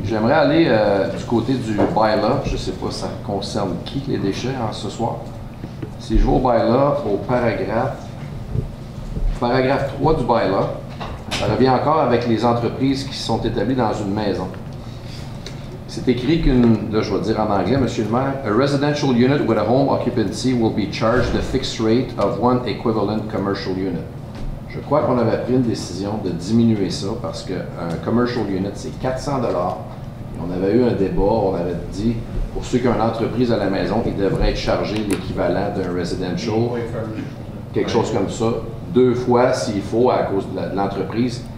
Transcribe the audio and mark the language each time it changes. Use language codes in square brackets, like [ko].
[fr] J'aimerais aller du côté du bylaw. Je ne sais pas ça concerne qui, les déchets, ce soir. Si je vais au bylaw, au paragraphe 3 du bylaw, ça revient encore avec les entreprises qui sont établies dans une maison. C'est écrit là je vais dire en anglais, M. le maire, [en] a residential unit with a home occupancy will be charged the fixed rate of one equivalent commercial unit. [fr] Je crois qu'on avait pris une décision de diminuer ça parce qu'un commercial unit, c'est 400 $. On avait eu un débat, on avait dit, pour ceux qui ont une entreprise à la maison, ils devraient être chargés l'équivalent d'un residential, quelque chose comme ça, 2 fois s'il faut à cause de l'entreprise.